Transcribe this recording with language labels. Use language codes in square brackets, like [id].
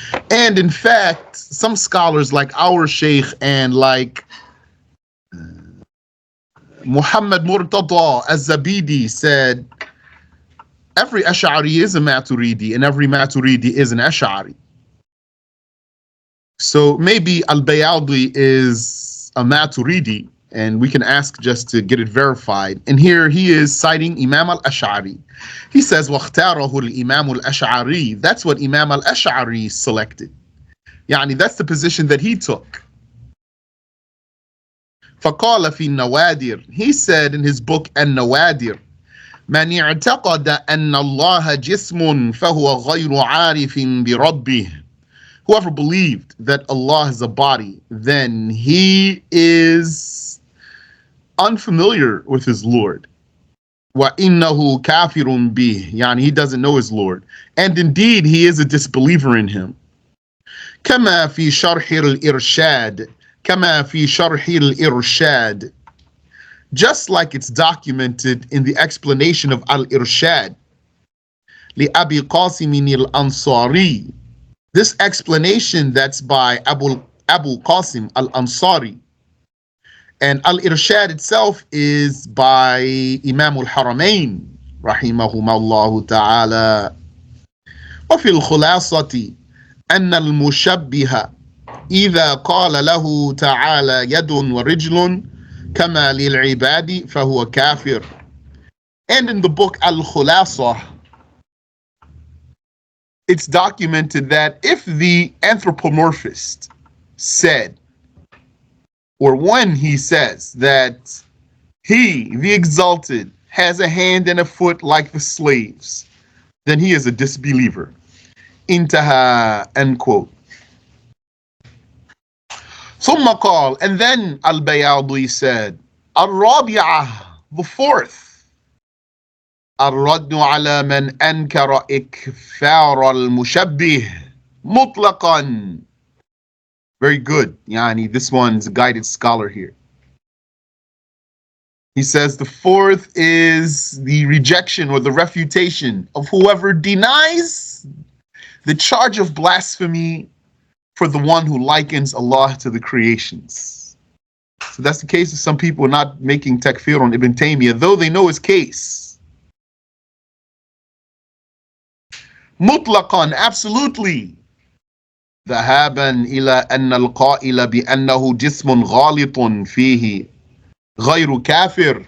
[en] And in fact, some scholars like our Shaykh and like Muhammad Murtada Az-Zabidi said, every Ash'ari is a Maturidi and every Maturidi is an Ash'ari. So maybe Al-Bayadi is a Maturidi, and we can ask just to get it verified. And here he is citing Imam al-Ash'ari. He says, [ar] وَاخْتَارَهُ الْإِمَامُ الْأَشْعَرِي. [en] That's what Imam al-Ash'ari selected. Yani that's the position that he took. [ar] فَقَالَ فِي النَّوَادِرِ. [en] He said in his book An-Nawadir, [ar] مَنْ اعْتَقَدَ أَنَّ اللَّهَ جِسْمٌ فَهُوَ غَيْرُ عَارِفٍ بِرَبِّهِ. [en] Whoever believed that Allah is a body, then he is unfamiliar with his Lord. [ar] وَإِنَّهُ كَافِرٌ بِهِ. [en] Yani he doesn't know his Lord. And indeed, he is a disbeliever in him. [ar] كَمَا فِي شَرْحِ الْإِرْشَادِ. كَمَا فِي شَرْحِ الْإِرْشَادِ. [en] Just like it's documented in the explanation of Al-Irshad. [ar] لِأَبِي قَاسِمٍ الْأَنصَارِي. [en] This explanation that's by Abu Qasim al-Ansari. And Al-Irshad itself is by Imam al-Haramain, rahimahumullah ta'ala. [ar] وفي الخلاصة أن المشبه إذا قال له تعالى يد ورجل كما للعباد فهو كافر. [en] And in the book Al-Khulasa, it's documented that if the anthropomorphist said, or when he says that he, the exalted, has a hand and a foot like the slaves, then he is a disbeliever. Intaha, end quote. [ar] ثم قال, [en] and then Al-Bayadi said, [ar] الرابعة, [en] the fourth, [ar] الرد على من أنكر إكفار المشبه مطلقا. [en] Very good. Yani, this one's a guided scholar here. He says the fourth is the rejection or the refutation of whoever denies the charge of blasphemy for the one who likens Allah to the creations. So that's the case of some people not making takfir on Ibn Taymiyyah, though they know his case. [ar] مطلقا, [en] absolutely. [ar] ذهابا إلى أن القائل بأنه جسم غالط فيه غير كافر.